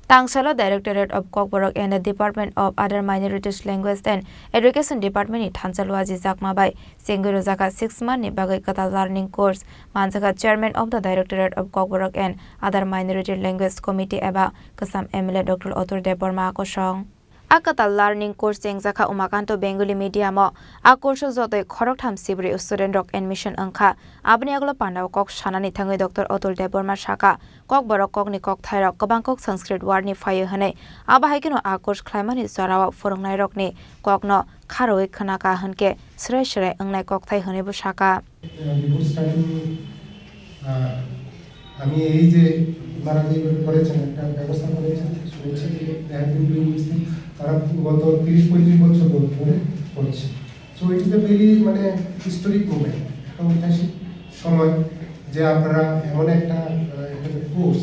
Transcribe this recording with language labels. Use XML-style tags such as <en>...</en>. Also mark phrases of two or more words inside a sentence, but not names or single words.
<trp>Tangsala Directorate of Kokborok and the Department of Other Minorities Language and Education Department ni Thansalwaji Jakmabai Senguru Jaka 6 month ni bagai kata</trp> <en>learning course</en> <trp>Manjaka Chairman of the Directorate of Kokborok and Other Minority Language Committee eba Kasam MLA Dr. Otur Deborma Akosong Akata</trp> <en>learning course</en> <trp>Jaka Umakanto Bengali Media mo a course zote khorok tham sibri student rock admission angkha abni aglo pandaw kok shanani thangai Dr. Otur Deborma Shaka Kokborok kok ni kok thairok kabangkok Sanskrit word ni phaye hane aba haikino a course khlaimani sarawa forongnai rok ni kokno kharoi khanaka hanke srai srai angnai kok thai hane bu Shaka</trp> <bn>আমি এই যে মারা যে করেছেন একটা ব্যবস্থা করেছেন শুনেছি তারা গত 30-35 বছর ধরে করছে</bn> <en>so it is a very</en> <bn>মানে</bn> <en>historic moment</en> <bn>একটা ঐতিহাসিক সময় যে আপনারা এমন একটা কোর্স</bn>